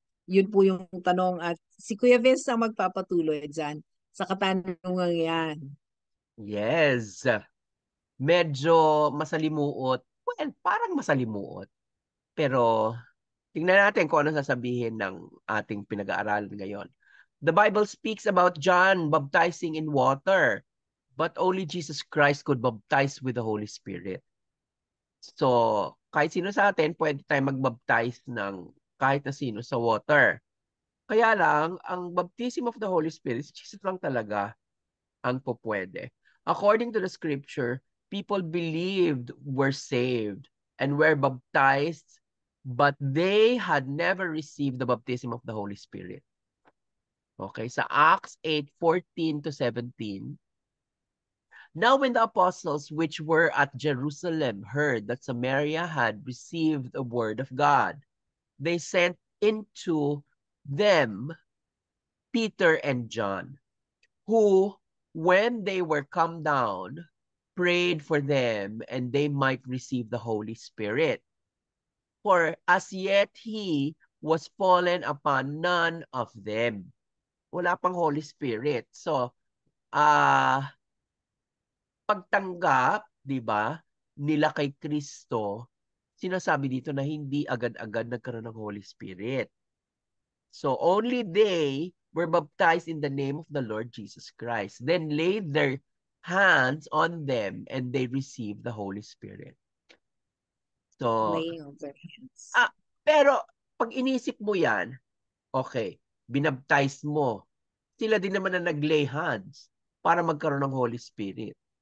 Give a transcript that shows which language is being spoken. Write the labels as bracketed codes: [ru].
[tl] Yun po yung tanong at si Kuya Vince ang magpapatuloy dyan sa katanungan yan. Yes. Medyo masalimuot. Well, parang masalimuot. Pero tingnan natin kung ano sasabihin ng ating pinag-aaralan ngayon. [en] The Bible speaks about John baptizing in water, but only Jesus Christ could baptize with the Holy Spirit. [tl] So, kahit sino sa atin, pwede tayo mag-baptize ng kahit na sino sa water. Kaya lang, ang baptism of the Holy Spirit, Jesus lang talaga ang pupwede. [en] According to the scripture, people believed were saved and were baptized, but they had never received the baptism of the Holy Spirit. Okay, sa Acts 8:14-17, now when the apostles which were at Jerusalem heard that Samaria had received the word of God, they sent into them Peter and John, who, when they were come down, prayed for them and they might receive the Holy Spirit. For as yet he was fallen upon none of them. [tl] Wala pang Holy Spirit. So, pagtanggap, di ba, nila kay Kristo, sinasabi dito na hindi agad-agad nagkaroon ng Holy Spirit. [en] So only they were baptized in the name of the Lord Jesus Christ, then laid their hands on them and they received the Holy Spirit. So, Laying of their hands. [tl] pero pag inisip mo yan, okay, binaptize mo, sila din naman na nag-lay hands para magkaroon ng Holy Spirit.